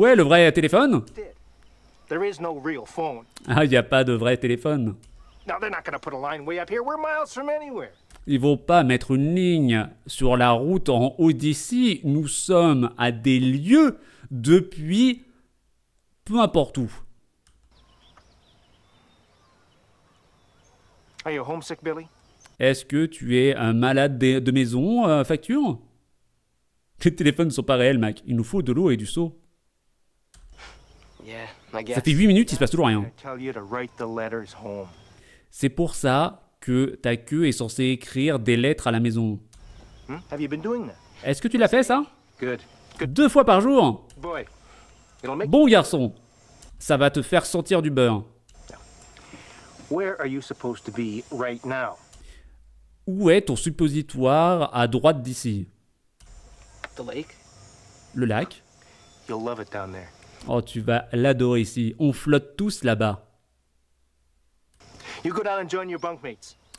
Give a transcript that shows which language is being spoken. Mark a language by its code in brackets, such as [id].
[fr] Ouais, le vrai téléphone? [en] There is no real phone. [fr] Ah, il n'y a pas de vrai téléphone. [en] Now, they're not gonna put a line way up here. We're miles from anywhere. [fr] Ils vont pas mettre une ligne sur la route en haut d'ici. Nous sommes à des lieux depuis peu importe où. [en] Are you homesick, Billy? [fr] Est-ce que tu es un malade de maison, Facture? Les téléphones ne sont pas réels, Mac. Il nous faut de l'eau et du seau. [en] Yeah, I guess. [fr] Ça fait 8 minutes, il se passe toujours rien. [en] I tell you to write the letters home. [fr] C'est pour ça que ta queue est censée écrire des lettres à la maison. [en] Have you been doing that? [fr] Est-ce que tu l'as fait, ça? [en] Good. [fr] 2 fois par jour? [en] Boy, it'll make... [fr] Bon garçon. Ça va te faire sentir du beurre. [en] Where are you supposed to be right now? [fr] Où est ton suppositoire à droite d'ici? [en] The lake? [fr] Le lac? [en] You'll love it down there. [fr] Oh, tu vas l'adorer ici. On flotte tous là-bas. [en] You go down and join your bunkmates.